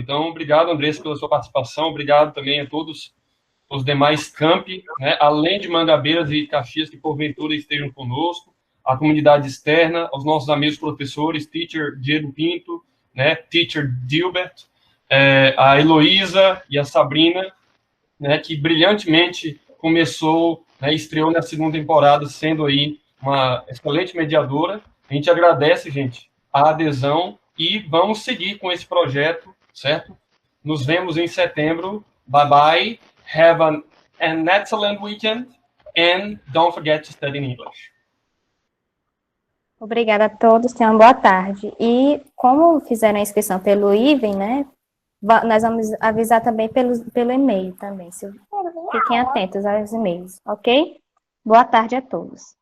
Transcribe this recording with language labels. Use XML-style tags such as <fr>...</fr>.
<pt>Então, obrigado, Andressa, pela sua participação. Obrigado também a todos os demais campi, né, além de Mangabeiras e Caxias, que porventura estejam conosco, a comunidade externa, aos nossos amigos professores, Teacher Diego Pinto, né, Teacher Dilbert, a Heloísa e a Sabrina, né, que brilhantemente começou, né, estreou na segunda temporada, sendo aí uma excelente mediadora. A gente agradece, gente, a adesão e vamos seguir com esse projeto, certo? Nos vemos em setembro.</pt> <en>Bye bye. Have an excellent weekend and don't forget to study in English.</en> <pt>Obrigada a todos, tenham uma boa tarde. E como fizeram a inscrição pelo IVEN, né? Nós vamos avisar também pelo e-mail também. Fiquem atentos aos e-mails, ok? Boa tarde a todos.</pt>